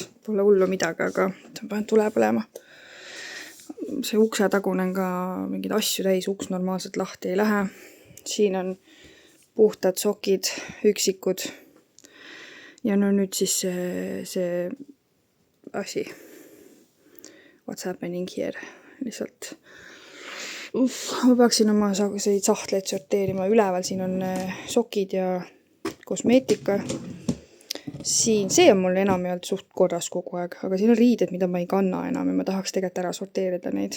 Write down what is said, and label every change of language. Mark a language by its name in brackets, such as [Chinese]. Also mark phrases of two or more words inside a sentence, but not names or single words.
[Estonian] Pole hullu midagi, aga panen tule põlema. See ukse tagunen ka mingid asju täis, uks normaalselt lahti ei lähe. Siin on puhtad sokid, üksikud. Ja no nüüd siis see asi. [English] What's happening here? [Estonian] Lihtsalt. Ma peaksin oma sahtleid sorteerima. Üleval siin on sokid ja kosmeetika. Siin, see on mul enamjaolt suht korras kogu aeg. Aga siin on riided, mida ma ei kanna enam ja ma tahaks tegelikult ära sorteerida neid.